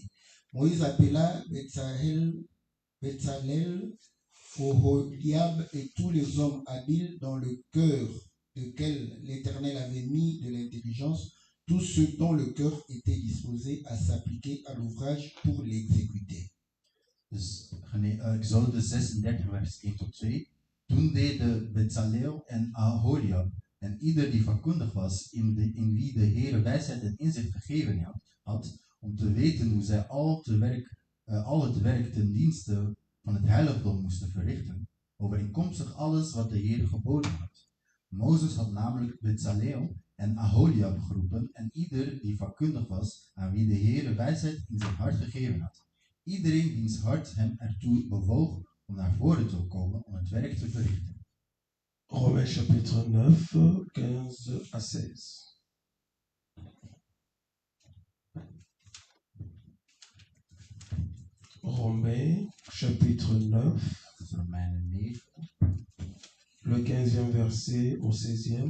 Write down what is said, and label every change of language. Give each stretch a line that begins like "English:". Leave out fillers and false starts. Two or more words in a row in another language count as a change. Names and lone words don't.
French: Moïse appela Beltsaël, Oholiab et tous les hommes habiles dans le cœur desquels l'Éternel avait mis de l'intelligence, tous ceux dont le cœur était disposé à s'appliquer à l'ouvrage pour l'exécuter.
Dutch: Dus Exodus 36, vers 1 tot 2. Toen deden Bezaleel en Aholiab en ieder die vakkundig was in wie de Heere wijsheid en inzicht gegeven had, om te weten hoe zij al het werk ten dienste van het heiligdom moesten verrichten, overeenkomstig alles wat de Heere geboden had. Mozes had namelijk Bezaleel en Aholiab geroepen en ieder die vakkundig was, aan wie de Heere wijsheid in zijn hart gegeven had. Iedereen wiens hart hem ertoe bewoog om naar voren te komen om het werk te verrichten.
French: Romains chapitre 9, 15 à 16. Romains chapitre 9,
Dutch: Romeinen 9,
French: le 15e verset au 16e.